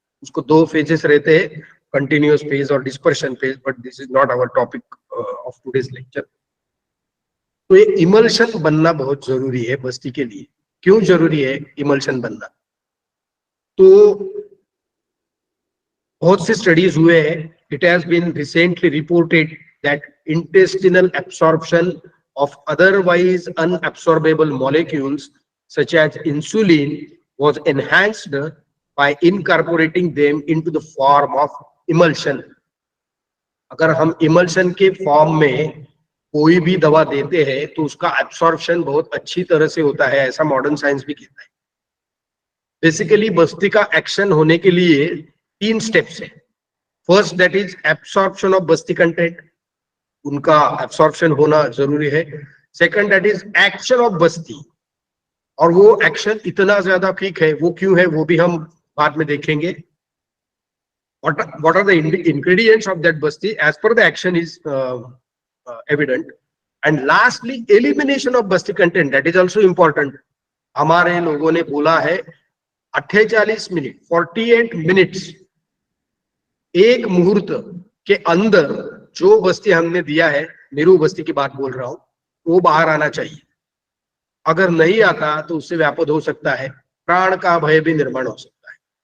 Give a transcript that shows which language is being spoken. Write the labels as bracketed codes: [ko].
[hi] उसको दो फेजेस रहते हैं, कंटिन्यूअस फेज और dispersion phase, [en] But this is not our topic of today's lecture. [hi] तो ये इमल्शन बनना बहुत जरूरी है बस्ती के लिए। क्यों जरूरी है इमल्शन बनना? तो बहुत से स्टडीज हुए हैं। [en] It has been recently reported that intestinal absorption of otherwise unabsorbable molecules such as insulin was enhanced by incorporating them into the form of emulsion. [hi] अगर हम इमल्शन के फॉर्म में कोई भी दवा देते हैं तो उसका एब्सॉर्प्शन बहुत अच्छी तरह से होता है, ऐसा मॉडर्न साइंस भी कहता है। बेसिकली बस्ती का एक्शन होने के लिए 3 स्टेप्स है। [en] first that is absorption of basti content, [hi] उनका एब्सॉर्प्शन होना जरूरी है। [en] second that is action of basti, [hi] और वो एक्शन इतना ज्यादा ठीक है, वो क्यों है वो भी हम बाद में देखेंगे। [en] what are the ingredients of that basti as per the action is evident. And lastly, elimination of basti content, that is also important. [hi] हमारे लोगों ने बोला है 48 मिनट 48 मिनट्स एक मुहूर्त के अंदर जो बस्ती हमने दिया है, निरू बस्ती की बात बोल रहा हूं, वो बाहर आना चाहिए. अगर नहीं आता तो उससे व्यापक हो सकता है, प्राण का भय भी निर्माण हो सकता है.